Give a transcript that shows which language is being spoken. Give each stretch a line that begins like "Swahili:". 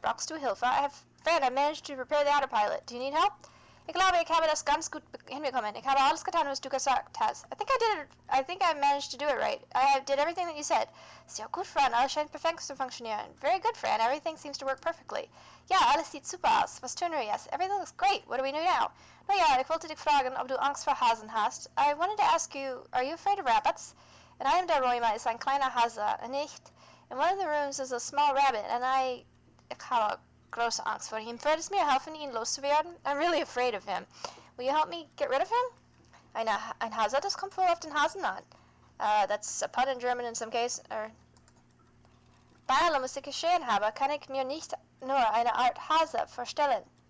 German: Brauchst du Hilfe?
English: Fran, I managed to repair the autopilot. Do you need help?
German: Ich glaube, ich habe das ganz gut hinbekommen. Ich habe alles getan, was du gesagt hast.
English: I think I managed to do it right. I did everything that you said.
German: Sehr gut, Fran. Alles scheint perfekt zu funktionieren.
English: Very good, Fran. Everything seems to work perfectly.
German: Ja, alles sieht super aus. Was tun wir jetzt?
English: Everything looks great. What do we do now?
German: Na ja, ich wollte dich fragen, ob du Angst vor Hasen hast.
English: I wanted to ask you, are you afraid of rabbits?
German: In einem der Räume ist ein kleiner Hase, nicht?
English: In one of the rooms is a small rabbit, and
German: ich habe große Angst vor ihm. Würdest mir helfen, ihn loszuwerden?
English: I'm really afraid of him. Will you help me get rid of him?
German: Ein Hase, das kommt wohl auf den Hasen an.
English: That's a pun in German in some case.
German: Bei allem, was ich geschehen habe, kann ich mir nicht nur eine Art Hase vorstellen.